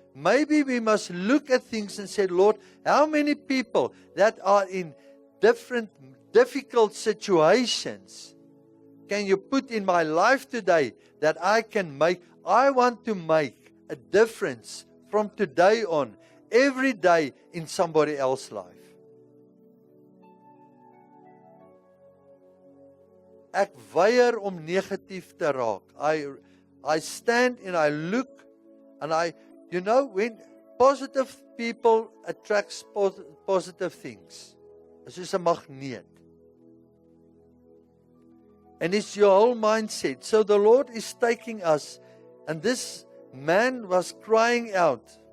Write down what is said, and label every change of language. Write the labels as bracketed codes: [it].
[en] maybe we must look at things and say, Lord, how many people that are in difficult situations can you put in my life today that I want to make a difference from today on, every day in somebody else's life. [af] Ek weier om negatief te raak. [en] I stand and I look and when positive people attracts positive things. It's just a magneet. And it's your whole mindset. So the Lord is taking us, and this man was crying out.